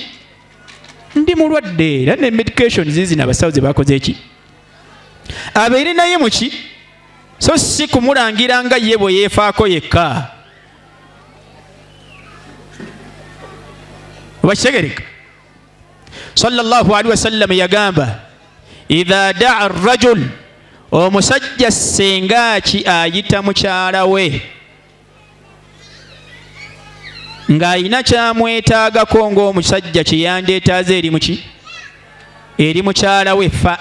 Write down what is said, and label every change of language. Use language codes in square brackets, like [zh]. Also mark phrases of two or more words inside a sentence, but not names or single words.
[lg] Ndi mulwadde era ne medication zizina abasawo ze bakoze eki. Abeere naye muki? so si kumulangira nga ye bwe yeefaako yekka. Bakitegereka. [ar] صلى الله عليه وسلم [lg] yagamba [ar] إذا دعا الرجل, [lg] omusajja senga ki ayita mukyala we ng'ayina kyamwetaagako ng'omusajja kye yandeetaaza eri mukyala we, fa